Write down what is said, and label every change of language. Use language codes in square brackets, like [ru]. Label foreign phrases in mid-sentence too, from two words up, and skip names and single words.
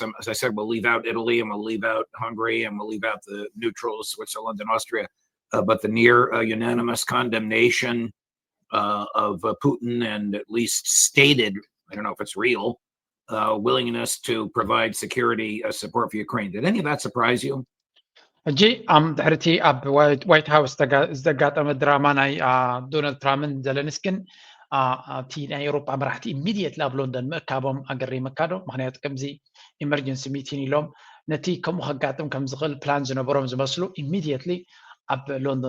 [en] As I said, we'll leave out Italy and we'll leave out Hungary and we'll leave out the neutrals, Switzerland and Austria. But the near unanimous condemnation of Putin and at least stated, I don't know if it's real, willingness to provide security support for Ukraine. Did any of that surprise you? [ti] ሕጂ ድሕርቲ ኣብ ዋይት ሃውስ ዘጋጠመ ድራማ ናይ ዶናልድ ትራምፕን ዘለንስኪን እቲ ናይ ኤውሮጳ መራሕቲ ኢሚድየትሊ ኣብ ሎንዶን ምእካቦም ኣገሪ መካዶ ምክንያቱ ከምዚ [en] emergency meeting [ti] ኢሎም ነቲ ከምኡ ከጋጥም ከም ዝኽእል ፕላን ዝነበሮም ዝመስሉ ኢሚድየትሊ ኣብ ሎንዶን